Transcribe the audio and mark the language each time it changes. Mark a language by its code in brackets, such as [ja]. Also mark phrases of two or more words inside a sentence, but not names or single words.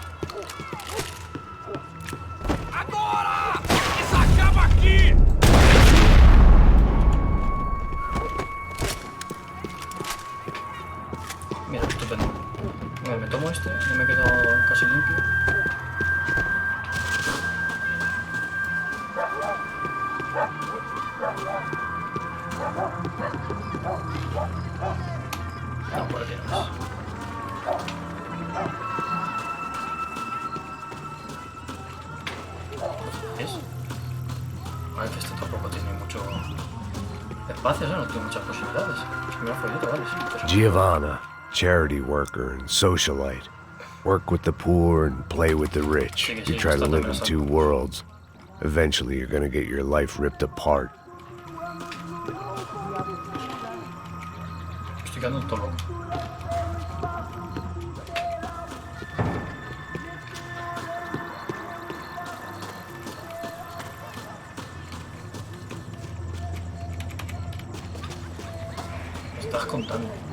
[pt] Agora! Isso acaba aqui! [es] Mira, estupendo. Bueno, me tomo este, ya me quedo casi limpio. No, por aquí no es. ¿Es? A ver, que este tampoco tiene mucho espacio, ¿no? No tiene muchas posibilidades. Es que me ha jodido, vale, sí. Pero... [en] Giovanna, charity worker and socialite. Work with the poor and play with the rich. You try to live in two worlds. Eventually, you're gonna get your life ripped apart. [es] Estoy quedando un todo loco. Me estás contando.